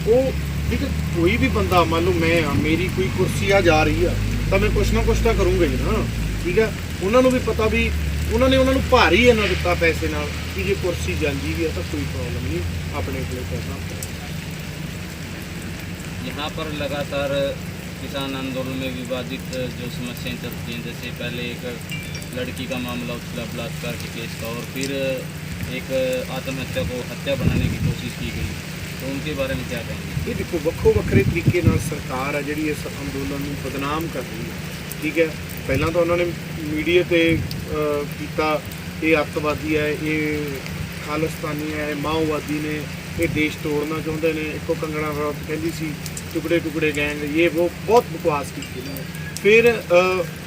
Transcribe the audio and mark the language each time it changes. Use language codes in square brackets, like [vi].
[pa] ਉਹ ਠੀਕ ਹੈ, ਕੋਈ ਵੀ ਬੰਦਾ ਮੰਨ ਲਓ ਮੈਂ ਆ, ਮੇਰੀ ਕੋਈ ਕੁਰਸੀ ਆ ਜਾ ਰਹੀ ਆ ਤਾਂ ਮੈਂ ਕੁਛ ਨਾ ਕੁਛ ਤਾਂ ਕਰੂੰਗਾ ਹੀ ਨਾ। ਠੀਕ ਹੈ, ਉਹਨਾਂ ਨੂੰ ਵੀ ਪਤਾ ਵੀ ਉਹਨਾਂ ਨੂੰ ਭਾਰੀ ਇਹਨਾਂ ਦਿੱਤਾ ਪੈਸੇ ਨਾਲ ਕਿ ਜੇ ਕੁਰਸੀ ਜਾਂਦੀ ਵੀ ਹੈ ਤਾਂ ਕੋਈ ਪ੍ਰੋਬਲਮ [hi] नहीं, अपने के लिए पैसा। यहाँ पर लगातार किसान आंदोलन में विवादित जो समस्याएं चलती हैं, जैसे पहले एक लड़की का मामला उछला बलात्कार के केस का, और फिर एक आत्महत्या को हत्या बनाने की कोशिश की गई, तो उनके बारे में क्या कहेंगे? ये देखो [pa] ਵੱਖੋ ਵੱਖਰੇ ਤਰੀਕੇ ਨਾਲ ਸਰਕਾਰ ਹੈ ਜਿਹੜੀ ਇਸ ਅੰਦੋਲਨ ਨੂੰ ਬਦਨਾਮ ਕਰ ਰਹੀ ਹੈ। ਠੀਕ ਹੈ, ਪਹਿਲਾਂ ਤਾਂ ਉਹਨਾਂ ਨੇ ਮੀਡੀਆ ਤੇ ਕੀਤਾ ਇਹ ਅੱਤਵਾਦੀ ਹੈ, ਇਹ ਖਾਲਿਸਤਾਨੀ ਹੈ, ਇਹ ਮਾਓਵਾਦੀ ਨੇ, ਇਹ ਦੇਸ਼ ਤੋੜਨਾ ਚਾਹੁੰਦੇ ਨੇ। ਇੱਕੋ ਕੰਗਣਾ ਰਣੌਤ ਕਹਿੰਦੀ ਸੀ ਟੁਕੜੇ ਟੁਕੜੇ ਗੈਂਗ, ਇਹ ਉਹ ਬਹੁਤ ਬਕਵਾਸ ਕੀਤੀ ਇਹਨਾਂ ਨੇ।